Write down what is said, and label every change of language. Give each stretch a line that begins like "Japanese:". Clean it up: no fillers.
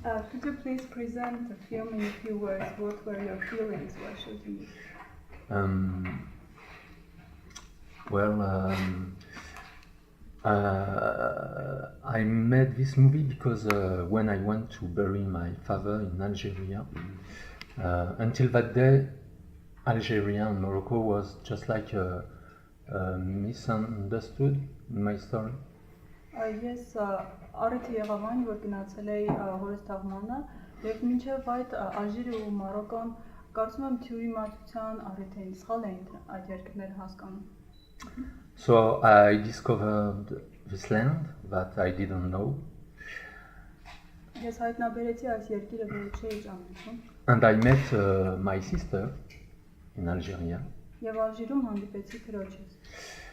English: Could you please present the film in a few words? What were your feelings while shooting it? I made this movie because when I went to bury my father in Algeria, until that day, Algeria and Morocco was just like misunderstood in my story.
Armenian: Ես առիթ եղավ այն, որ գնացել էի հորս թաղմանը եւ մինչեւ այդ Ալժիրը ու Մարոկոն կարծում եմ թյուրի մատության առիթ էին, սխալ էին այդ երկրները հասկանում։
English: So I discovered this land that I didn't know.
Armenian: Ես հայտնաբերեցի այս երկիրը, որը չէի ճանաչում,
English: and I met my sister in Algeria.
Armenian: եւ Ալժիրում հանդիպեցի քրոջս։